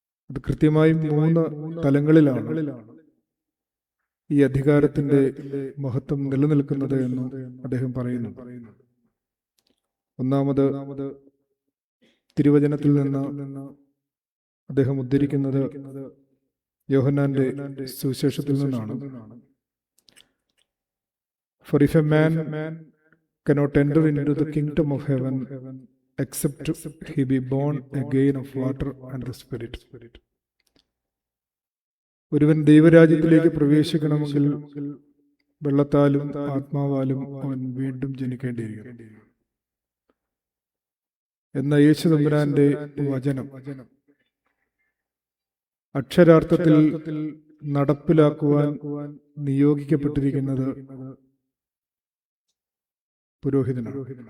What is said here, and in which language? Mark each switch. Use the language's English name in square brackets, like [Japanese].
[Malayalam] അത് കൃത്യമായും 3 തലങ്ങളിലാണ് ഈ അധികാരത്തിന്റെ മഹത്വം നിലനിൽക്കുന്നത് എന്നും അദ്ദേഹം പറയുന്നു. ഒന്നാമത്, തിരുവചനത്തിൽ നിന്ന് അദ്ദേഹം ഉദ്ധരിക്കുന്നത് യോഹന്നാന്റെ സുവിശേഷത്തിൽ നിന്നാണ്. [English] For if a man cannot enter into the kingdom of heaven except he be born again of water and the Spirit. [Malayalam] ഒരുവൻ ദൈവരാജ്യത്തിലേക്ക് പ്രവേശിക്കണമെങ്കിൽ വെള്ളത്താലും ആത്മാവാലും അവൻ വീണ്ടും ജനിക്കേണ്ടിയിരിക്കും എന്ന യേശു തമ്പുരാന്റെ വചനം അക്ഷരാർത്ഥത്തിൽ നടപ്പിലാക്കുവാൻ നിയോഗിക്കപ്പെട്ടിരിക്കുന്നത് പുരോഹിതനാണ്.